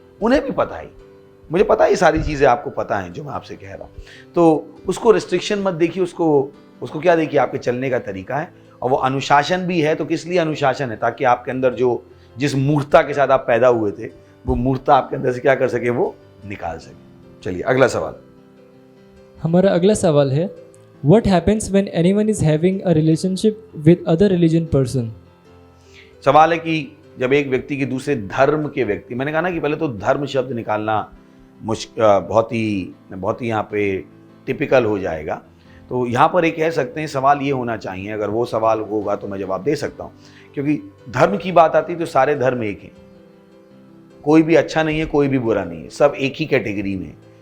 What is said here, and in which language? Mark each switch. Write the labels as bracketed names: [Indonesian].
[Hindi] उन्हें भी पता है, मुझे पता है, ये सारी चीज़ें आपको पता हैं जो मैं आपसे कह रहा हूँ। तो उसको रिस्ट्रिक्शन मत देखिए, उसको क्या देखिए, आपके चलने का तरीका है। और वो अनुशासन भी है। तो किस लिए अनुशासन है? ताकि आपके अंदर जिस मूर्खता के साथ आप पैदा हुए थे वो मूर्खता आपके अंदर से क्या कर सके, वो निकाल सके। चलिए अगला सवाल। हमारा अगला सवाल है, [English] What happens when anyone is having a relationship with other religion person? [Hindi] सवाल है कि जब एक व्यक्ति के दूसरे धर्म के व्यक्ति, मैंने कहा ना कि पहले तो धर्म शब्द निकालना बहुत ही यहाँ पे टिपिकल हो जाएगा। तो यहाँ पर एक कह सकते हैं सवाल ये होना चाहिए, अगर वो सवाल होगा तो मैं जवाब दे सकता हूँ। क्योंकि धर्म की बात आती है तो सारे धर्म एक हैं, कोई भी अच्छा नहीं है, कोई भी बुरा नहीं है, सब एक ही कैटेगरी में है।